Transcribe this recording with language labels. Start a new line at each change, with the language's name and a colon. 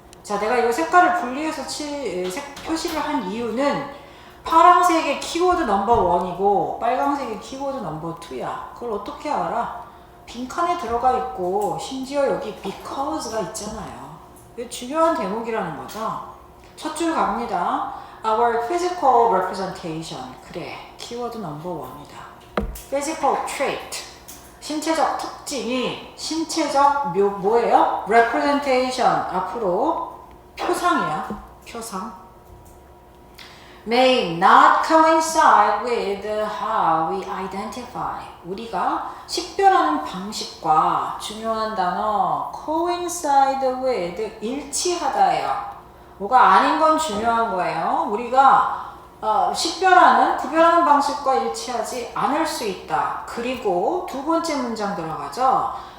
Korean: 자, 내가 이거 색깔을 분리해서 표시를 한 이유는 파란색의 키워드 넘버 1이고 빨간색의 키워드 넘버 2야. 그걸 어떻게 알아? 빈칸에 들어가 있고 심지어 여기 because가 있잖아요. 이게 중요한 대목이라는 거죠. 첫 줄 갑니다.
English: Our physical representation.
Korean: 그래, 키워드 넘버 1이다. physical trait. 신체적 특징이 신체적 뭐예요? representation. 앞으로 표상이야. 표상.
English: may not coincide with how we identify.
Korean: 우리가 식별하는 방식과 중요한 단어 coincide with 일치하다예요. 뭐가 아닌 건 중요한 거예요. 우리가 식별하는, 구별하는 방식과 일치하지 않을 수 있다. 그리고 두 번째 문장 들어가죠.